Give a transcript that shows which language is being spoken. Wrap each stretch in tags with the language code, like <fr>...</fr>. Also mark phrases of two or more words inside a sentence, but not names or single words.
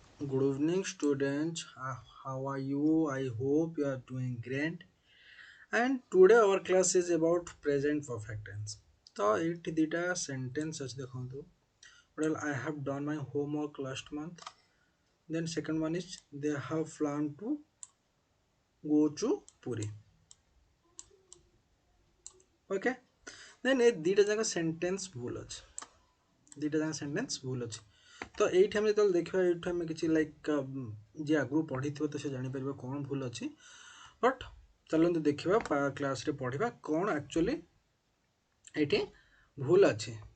<en>Good evening, students. How are you? I hope you are doing great. And today our class is about present perfect tense.</en> <or>तो ଏଇଠି ଦିଟା sentence ଅଛି ଦେଖନ୍ତୁ.</or> <en>Well, I have done my homework last month. Then second one is they have planned to go to Puri. Okay. Then</en> <or>ଏ ଦିଟା ଯାକ sentence ଭୁଲ ଅଛି. ଦୁଇଟା ଯାକ ସେଣ୍ଟେନ୍ସ ଭୁଲ ଅଛି। ତ ଏଇଠି ଆମେ ଯେତେବେଳେ ଦେଖିବା ଏଇଠି ଆମେ କିଛି ଲାଇକ୍ ଯିଏ ଆଗରୁ ପଢ଼ିଥିବ ତ ସେ ଜାଣିପାରିବ କ'ଣ ଭୁଲ ଅଛି। ବଟ୍ ଚାଲନ୍ତୁ ଦେଖିବା କ୍ଲାସ୍ରେ ପଢ଼ିବା କ'ଣ ଆକ୍ଚୁଆଲି ଏଇଠି ଭୁଲ ଅଛି।</or>